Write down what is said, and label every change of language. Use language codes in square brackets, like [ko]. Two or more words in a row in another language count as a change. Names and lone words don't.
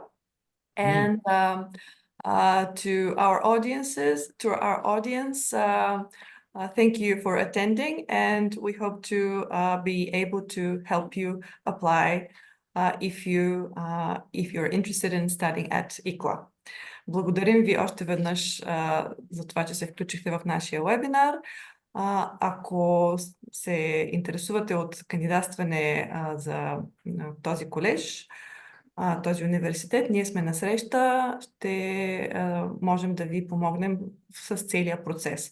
[en] And to our audience, thank you for attending, and we hope to be able to help you apply if you're interested in studying at iCLA. [bg] Благодарим ви още веднъж за това, че се включихте в нашия вебинар. Ако се интересувате от кандидатстване за този колеж, този университет, ние сме на среща, ще можем да ви помогнем с целия процес.